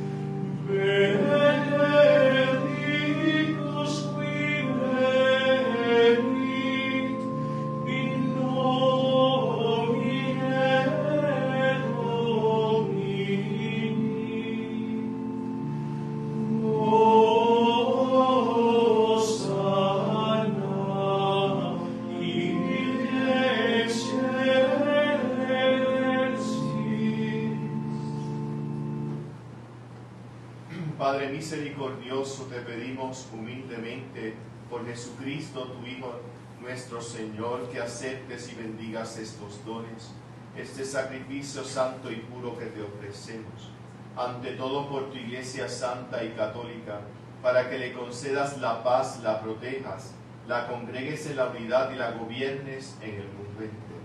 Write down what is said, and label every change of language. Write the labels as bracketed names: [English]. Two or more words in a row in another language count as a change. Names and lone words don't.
[Latin] Benedictus qui venit in nomine Domini. Hosanna in excelsis. [Spanish] Padre misericordioso, te pedimos humildemente por Jesucristo, tu Hijo, nuestro Señor, que aceptes y bendigas estos dones, este sacrificio santo y puro que te ofrecemos, ante todo por tu Iglesia santa y católica, para que le concedas la paz, la protejas, la congregues en la unidad y la gobiernes en el mundo entero.